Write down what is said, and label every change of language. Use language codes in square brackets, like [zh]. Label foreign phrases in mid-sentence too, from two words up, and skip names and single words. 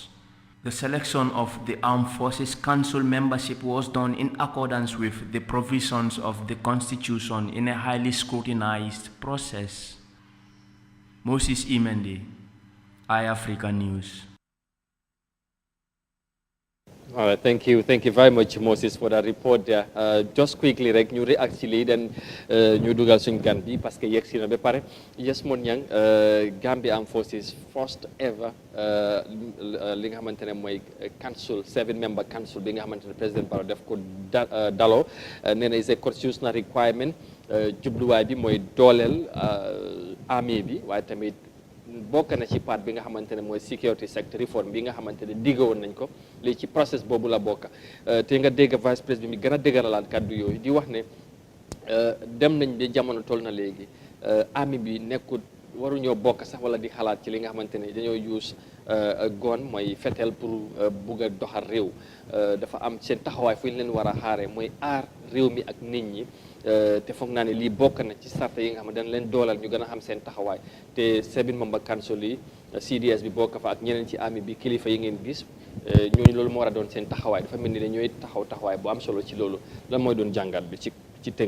[en] The selection of the Armed Forces Council membership was done in accordance with the provisions of the Constitution in a highly scrutinized process. Moses Imendi, iAfrica News. All right, thank you very much, Moses, for that report there. Just quickly, [wo] rek ñu react ci lii den ñu dugal suñ gan bi parce que yegg si na ba pare. Yes, Mon Yang, Gambia Armed Forces [en] first ever [wo] li nga xamante ne mooy council [en] 7-member council [wo] bi nga xamante ne président Barrow def ko daloo nee na [en] is a constitutional requirement. [wo] Jubluwaay bi mooy dooleel armée bi waaye tamit bokk na ci part bi nga xamante ne mooy [en] security sector reform [wo] bi nga xamante ne diggoon nañ ko lii ci process boobu la bokk te nga dégg vice président bi gën a dëgëralaat kàddu yooyu di wax ne dem nañ ba jamono toll na léegi armée bi nekkul waruñoo bokk sax wala di xalaat ci li nga xamante ne dañoo use gon mooy fetel pour bugg a doxal réew dafa am seen taxawaay fu ñu leen war a xaaree mooy aar réew mi ak nit ñi te foog naa ne lii bokk na ci sarta yi nga xam ne dañ leen doolal ñu gën a xam seen taxawaay te [en] 7-member council [wo] yi CDS bi bokk fa ak ñeneen ci armée bi kilifa yi ngeen gis ñooñu loolu moo war a doon seen taxawaay dafa mel ni ne ñooy taxawaay bu am solo ci loolu lan mooy doon jàngat bi ci tënk.